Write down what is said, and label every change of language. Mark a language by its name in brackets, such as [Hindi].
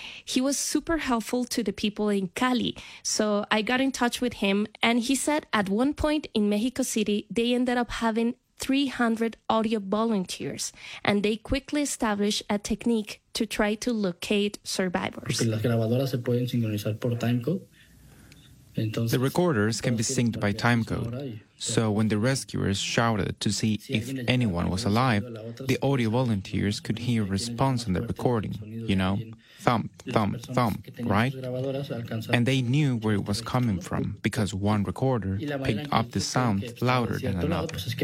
[English] He was super helpful to the people in Cali. So I got in touch with him and he said at one point in Mexico City, they ended up having 300 audio volunteers and they quickly established a technique to try to locate survivors. [Spanish] Las grabadoras se pueden sincronizar por timecode. [English] The recorders can be synced by timecode, so when the rescuers shouted to see if anyone was alive, the audio volunteers could hear a response on the recording, you know, thump, thump, thump, right? And they knew where it was coming from, because one recorder picked up the sound louder than another.